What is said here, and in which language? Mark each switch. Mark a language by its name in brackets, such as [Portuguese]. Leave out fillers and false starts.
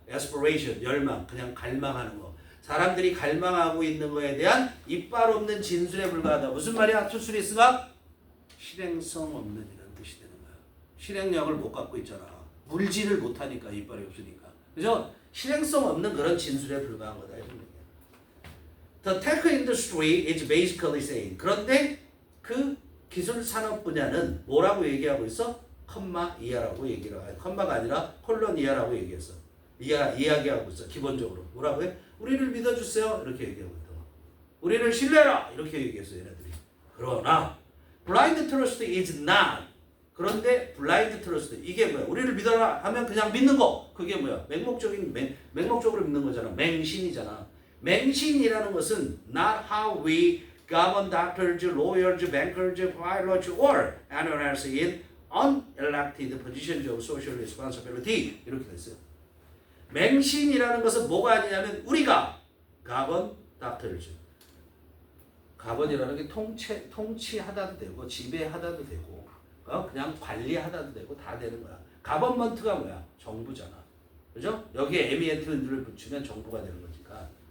[Korean] aspiration, 열망, 그냥 갈망하는 거. 사람들이 갈망하고 있는 거에 대한 이빨 없는 진술에 불과하다. 무슨 말이야? toothless가 실행성 없는 이런 뜻이 되는 거야. 실행력을 못 갖고 있잖아. 물질을 못하니까 이빨이 없으니까. 그죠? 실행성 없는 그런 진술에 불과한 거다. 이런 얘기야. [English] The tech industry is basically saying. [Korean] 그런데 그 기술 산업 분야는 뭐라고 얘기하고 있어? 컴마 이하라고 얘기를 해. 컴마가 아니라 콜론 이하라고 얘기했어. 이야기하고 있어. 기본적으로. 뭐라고 해? 우리를 믿어주세요. 이렇게 얘기하고 있다. 우리를 신뢰해라. 이렇게 얘기했어. 얘네들이. 그러나 [English] blind trust is not. [Korean] 그런데 blind trust 이게 뭐야? 우리를 믿어라 하면 그냥 믿는 거. 그게 뭐야? 맹목적으로 믿는 거잖아. 맹신이잖아. 맹신이라는 것은 [English] not how we govern doctors, lawyers, bankers, pilots, or anyone else in unelected positions of social responsibility [Korean] 이렇게 됐어요. 맹신이라는 것은 뭐가 아니냐면 우리가 govern doctors govern이라는 게 통치하다도 되고 지배하다도 되고 그냥 관리하다도 되고 다 되는 거야. government가 뭐야? 정부잖아. 그죠? 여기에 에미엔트를 붙이면 정부가 되는 거니까.